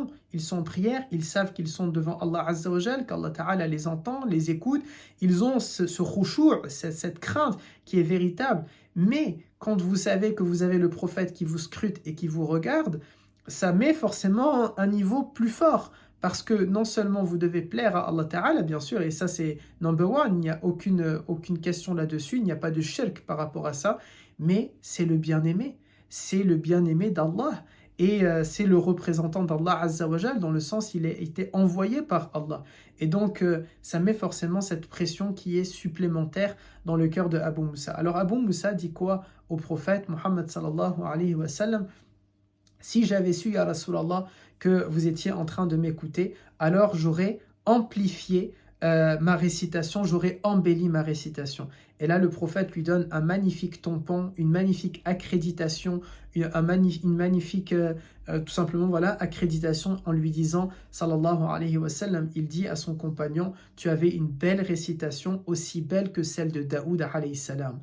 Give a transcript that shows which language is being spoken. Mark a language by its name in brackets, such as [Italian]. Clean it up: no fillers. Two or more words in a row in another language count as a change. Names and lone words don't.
[French] Ils sont en prière, ils savent qu'ils sont devant Allah [Arabic] عز وجل, [French] qu'Allah Ta'ala les entend, les écoute. Ils ont ce khushu', cette crainte qui est véritable. Mais quand vous savez que vous avez le prophète qui vous scrute et qui vous regarde, ça met forcément un niveau plus fort. Parce que non seulement vous devez plaire à Allah Ta'ala, bien sûr, et ça c'est [English] number one, [French] il n'y a aucune question là-dessus, il n'y a pas de shirk par rapport à ça, mais c'est le bien-aimé d'Allah, et c'est le représentant d'Allah [Arabic] عز وجل, [French] dans le sens il a été envoyé par Allah. Et donc ça met forcément cette pression qui est supplémentaire dans le cœur de Abu Musa. Alors Abu Musa dit quoi au prophète Muhammad [Arabic] صلى الله عليه وسلم? [French] Si j'avais su, [Arabic] يا رسول الله, [French] que vous étiez en train de m'écouter, alors j'aurais amplifié ma récitation, j'aurais embelli ma récitation. Et là, le prophète lui donne un magnifique tampon, une magnifique accréditation, une magnifique, tout simplement, voilà, accréditation en lui disant, [Arabic] صلى الله عليه وسلم, [French] il dit à son compagnon, tu avais une belle récitation, aussi belle que celle de Daoud [Arabic] عليه السلام.